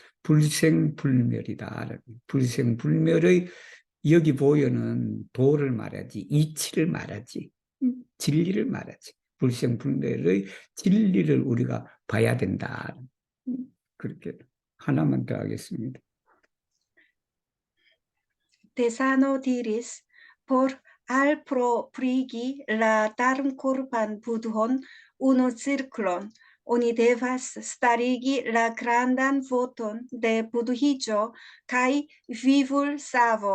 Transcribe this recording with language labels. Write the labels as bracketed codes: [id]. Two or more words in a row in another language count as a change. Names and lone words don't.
[ko] 불생불멸이다. 불생불멸의 여기 보여는 도를 말하지 이치를 말하지 진리를 말하지 불생불멸의 진리를 우리가 봐야 된다. 그렇게 하나만 더 하겠습니다. [eo] Tesano diris, por alproprigi la darmkorpan budhon unu cirklon, oni devas starigi la grandan voton de budhiĝo kaj vivul-savo.